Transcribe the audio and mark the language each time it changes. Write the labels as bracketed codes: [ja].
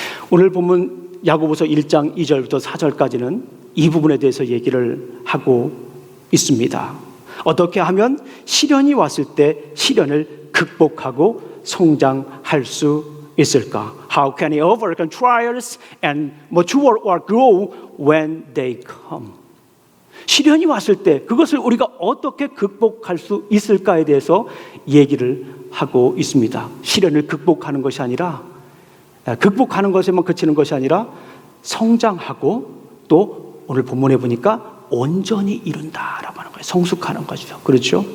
[ko] 오늘 보면 야고보서 1장 2절부터 4절까지는 이 부분에 대해서 얘기를 하고 있습니다. 어떻게 하면 시련이 왔을 때 시련을 극복하고 성장할 수 있을까? [en] How can we overcome trials and mature or grow when they come? [ko] 시련이 왔을 때 그것을 우리가 어떻게 극복할 수 있을까에 대해서 얘기를 하고 있습니다. 시련을 극복하는 것이 아니라, 극복하는 것에만 그치는 것이 아니라 성장하고, 또 오늘 본문에 보니까 온전히 이룬다라고 하는 거예요. 성숙하는 것이죠. 그렇죠?